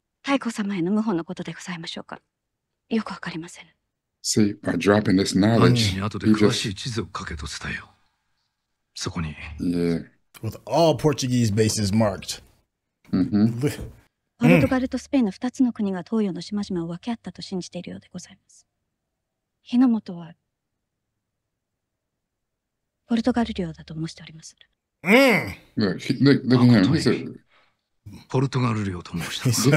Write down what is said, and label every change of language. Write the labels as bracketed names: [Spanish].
[Japanese] 太后様への謀反のことでございましょうか。よくわかりません。 [English] See, by dropping this knowledge, [Japanese] に後で詳しい地図を書けと伝えよう。そこに。 [English] Yeah. With all Portuguese bases marked. [Japanese] ポルトガルとスペインの2つの国が東洋の島々を分け合ったと信じているようでございます。火の元はポルトガル領だと申しております。 [English] Look, look at him. He said, [Japanese] ポルトガル領と申した。